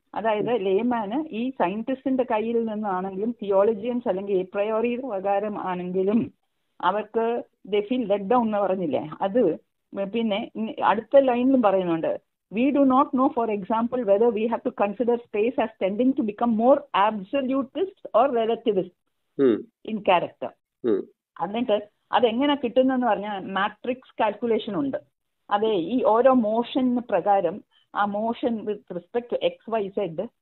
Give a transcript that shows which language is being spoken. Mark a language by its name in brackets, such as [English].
[Malayalam] അതായത് ലേമാന് ഈ സയന്റിസ്റ്റിന്റെ കയ്യിൽ നിന്നാണെങ്കിലും തിയോളജിയൻസ് അല്ലെങ്കിൽ എപ്രയോറി പ്രകാരം ആണെങ്കിലും അവർക്ക് [English] they feel let down [Malayalam] എന്ന് പറഞ്ഞില്ലേ, അത് പിന്നെ അടുത്ത ലൈനിലും പറയുന്നുണ്ട്. [English] We do not know, for example, whether we have to consider space as tending to become more absolutist or relativist in character. [Malayalam] എന്നിട്ട് അതെങ്ങനെ കിട്ടുന്നെന്ന് പറഞ്ഞാൽ മാട്രിക്സ് കാൽക്കുലേഷൻ ഉണ്ട്. അതെ, ഈ ഓരോ മോഷന് പ്രകാരം ആ motion with respect to XYZ